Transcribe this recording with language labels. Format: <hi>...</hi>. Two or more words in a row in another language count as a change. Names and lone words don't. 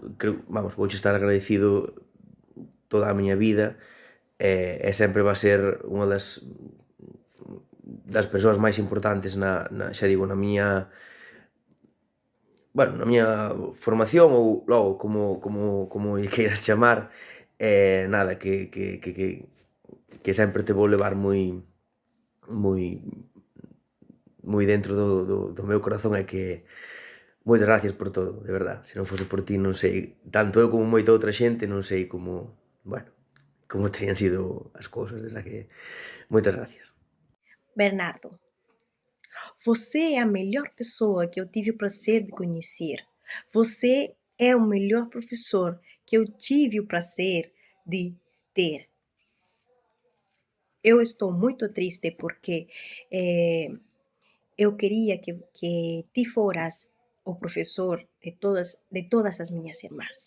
<gl>creo, vamos, vouche estar agradecido toda a miña vida, e sempre va a ser unha das persoas máis importantes xa digo, na miña, bueno, na miña formación, ou logo, como lle queiras chamar, nada, que sempre te vou levar moi dentro do meu corazón, e que moitas gracias por todo, de verdad. Se non fose por ti, non sei, tanto eu como moita outra xente, non sei como, bueno, como terían sido as cousas, desde que moitas gracias. Bernardo,</gl> <pt>você é a melhor pessoa que eu tive o prazer de conhecer. Você é o melhor professor que eu tive o prazer de ter. Eu estou muito triste porque eu queria que</pt> <gl>ti foras</gl> <pt>o professor de todas as minhas irmãs.</pt>